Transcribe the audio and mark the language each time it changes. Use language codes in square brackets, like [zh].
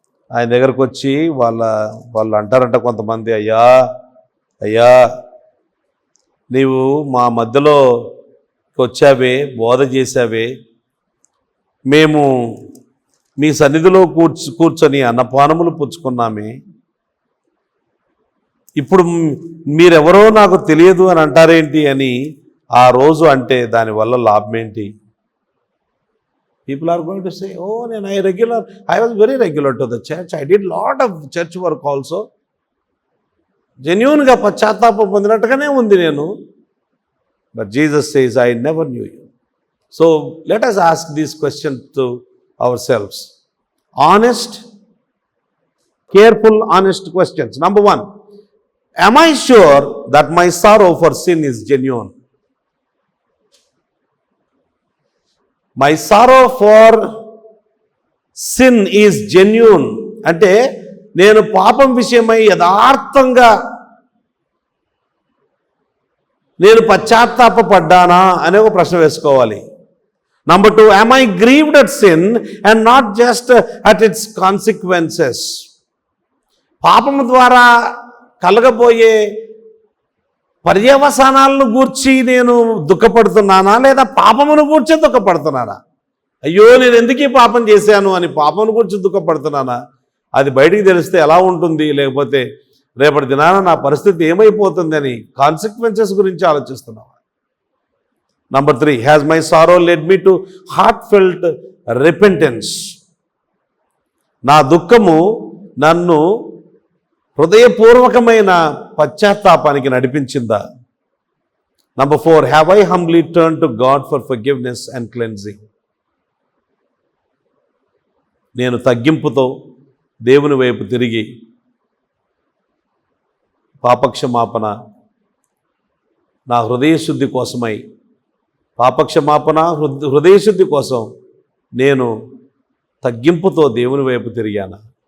[te] ఆయన దగ్గరకు వచ్చి వాళ్ళు అంటారంట కొంతమంది, అయ్యా నీవు మా మధ్యలో వచ్చావే, బోధ చేశావే, మేము మీ సన్నిధిలో కూర్చొని అన్నపానములు పుచ్చుకున్నామే, ఇప్పుడు మీరెవరో నాకు తెలియదు అని అంటారేంటి అని ఆ రోజు అంటే దానివల్ల లాభం ఏంటి? [en] People are going to say, oh, I was very regular to the church. I did lot of church work also. [te] జెన్యూన్గా పశ్చాత్తాపం పొందినట్టుగానే ఉంది నేను. [en] But Jesus says, I never knew you. So let us ask these questions to ourselves. Honest, careful, honest questions. Number 1, am I sure that my sorrow for sin is genuine? My sorrow for sin is genuine. [te] అంటే నేను పాపం విషయమై యథార్థంగా నేను పశ్చాత్తాపడ్డానా అనే ఒక ప్రశ్న వేసుకోవాలి. [en] Number 2, am I grieved at sin and not just at its consequences? [te] పాపము ద్వారా కలగబోయే పర్యవసానాలను గూర్చి నేను దుఃఖపడుతున్నానా, లేదా పాపమును గూర్చి దుఃఖపడుతున్నానా? అయ్యో, నేను ఎందుకు ఈ పాపం చేశాను అని పాపమును గూర్చి దుఃఖపడుతున్నానా? అది బయటికి తెలిస్తే ఎలా ఉంటుంది, లేకపోతే రేపటి దినాన నా పరిస్థితి ఏమైపోతుంది అని కాన్సిక్వెన్సెస్ గురించి ఆలోచిస్తున్నావా? [en] Number 3, has my sorrow led me to heartfelt repentance? [te] నా దుఃఖము నన్ను హృదయపూర్వకమైన పశ్చాత్తాపానికి నడిపించిందా? [en] Number 4, have I humbly turned to God for forgiveness and cleansing? [te] నేను తగ్గింపుతో దేవుని వైపు తిరిగి పాపక్షమాపణ, నా హృదయశుద్ధి కోసమై పాపక్షమాపణ, హృదయశుద్ధి కోసం నేను తగ్గింపుతో దేవుని వైపు తిరిగాను.